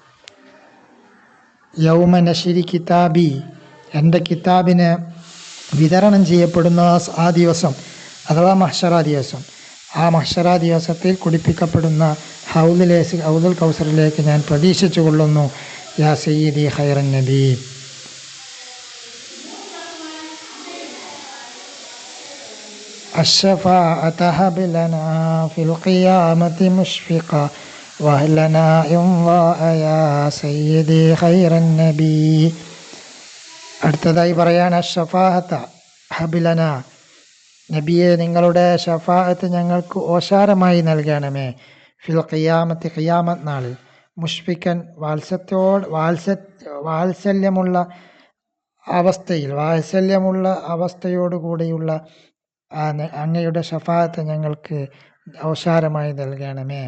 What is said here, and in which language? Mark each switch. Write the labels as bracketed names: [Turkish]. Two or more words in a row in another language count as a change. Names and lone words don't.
[Arabic] يوم نشر كتابي, [Malayalam] എൻ്റെ കിതാബിന് വിതരണം ചെയ്യപ്പെടുന്ന ആ ദിവസം, അഥവാ മഹ്ശറ ദിവസം, ആ മഹ്ശറ ദിവസത്തിൽ കുടിപ്പിക്കപ്പെടുന്ന ഹൗലുൽ കൗസറിലേക്ക് ഞാൻ പ്രതീക്ഷിച്ചു കൊള്ളുന്നു. [Arabic] يا سيدي خير النبي. الشفاعة هب لنا في القيامة مشفقا وأهلنا ينضاء يا سيدي خير النبي. [Malayalam] അടുത്തതായി പറയാണ്, [Arabic] الشفاعة هب لنا, [Malayalam] നബിയെ നിങ്ങളുടെ ഷഫാഅത്ത് ഞങ്ങൾക്ക് ഓശാരമായി നൽകണമേ. [Arabic] في القيامة, [Malayalam] ഖിയാമത്ത് നാളിൽ, മുഷ്ഫിക്കൻ വാത്സല്യമുള്ള അവസ്ഥയോടുകൂടിയുള്ള അങ്ങയുടെ ഷഫാഅത്ത് ഞങ്ങൾക്ക് ഓശാരമായി നൽകണമേ.